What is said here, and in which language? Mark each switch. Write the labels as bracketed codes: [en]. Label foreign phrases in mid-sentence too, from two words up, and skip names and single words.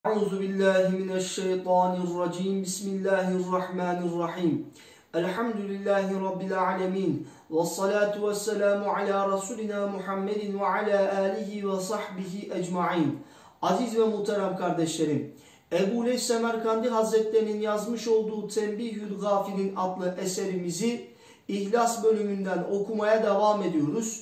[ar] أعوذ بالله من الشيطان الرجيم. بسم الله الرحمن الرحيم. الحمد لله رب العالمين. والصلاة والسلام على رسولنا محمد وعلى آله وصحبه أجمعين. [tr] Aziz ve muhterem kardeşlerim, Ebu Leys Semerkandi Hazretlerinin yazmış olduğu Tembihül Gafilin adlı eserimizi İhlas bölümünden okumaya devam ediyoruz.